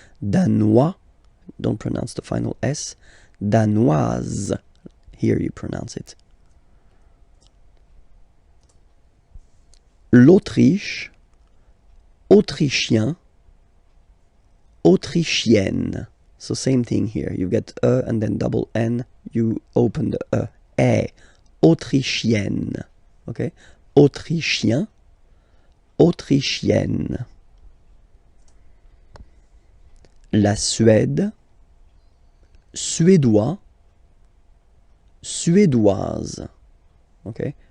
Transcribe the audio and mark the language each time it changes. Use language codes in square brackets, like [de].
[en] Danois, don't pronounce the final S. Danoise, here you pronounce it. [fr] L'Autriche, autrichien, autrichienne. [en] So same thing here. You get E and then double N, you open the E. [fr] Autrichienne, okay? Autrichien, autrichienne. La Suède, suédois, suédoise, okay?